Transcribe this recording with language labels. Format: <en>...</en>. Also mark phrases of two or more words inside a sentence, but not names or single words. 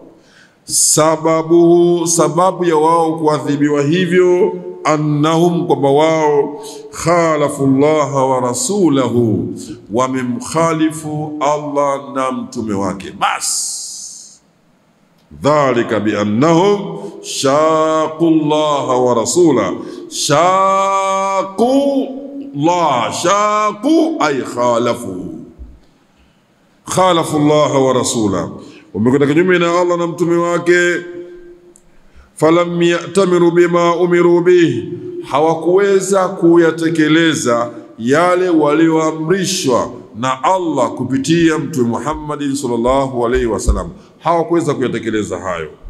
<sw>sababu ya wao kuadhibiwa hivyo, annahum, kwamba wao</sw> <ar>خالفوا الله ورسوله,</ar> <sw>wamemkhalifu Allah na mtume wake.</sw> <ar>بس ذلك بأنهم شاقوا الله ورسوله. شاقوا الله شاقوا أي خالفوا الله ورسوله,</ar> <sw>wamekwenda kinyume na Allah na mtume wake.</sw> <ar>فلم يأتمروا بما أمروا به,</ar> <sw>hawakuweza kuyatekeleza yale walioamrishwa na Allah kupitia mtume Muhammad</sw> <ar>صلى الله عليه وسلم,</ar> <sw>hawakuweza kuyatekeleza hayo.</sw>